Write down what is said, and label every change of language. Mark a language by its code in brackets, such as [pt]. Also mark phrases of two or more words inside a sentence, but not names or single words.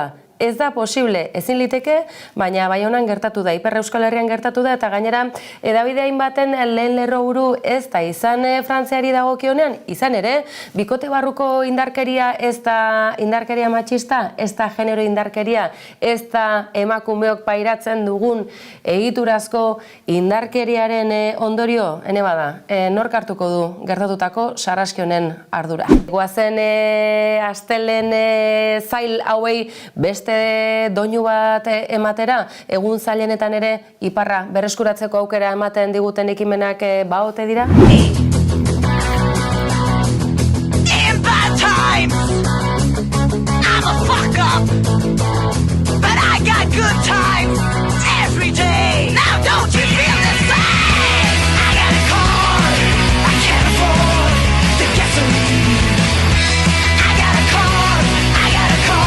[eu] Ez da posible, ezin liteke, baina Baionan gertatu da, Ipar Euskal Herrian gertatu da, eta gainera hedabide hainbaten lehen lerroburu ez da izan Frantziari dagokionean, izan ere, bikote barruko indarkeria ez da indarkeria matxista, ez da genero indarkeria, ez da emakumeok pairatzen dugun egiturazko indarkeriaren ondorio, ene bada, nork hartuko du gertatutako sarraski honen ardura. Goazen astelen zail hauei beste doinu bat ematera, egun zailenetan ere iparra berreskuratzeko aukera ematen diguten ekimenak baote dira? [en] In bad times, I'm a fuck up, but I got good times every day. Now don't you feel the same? I got a car, I can't afford the gasoline. I got a car, I got a car.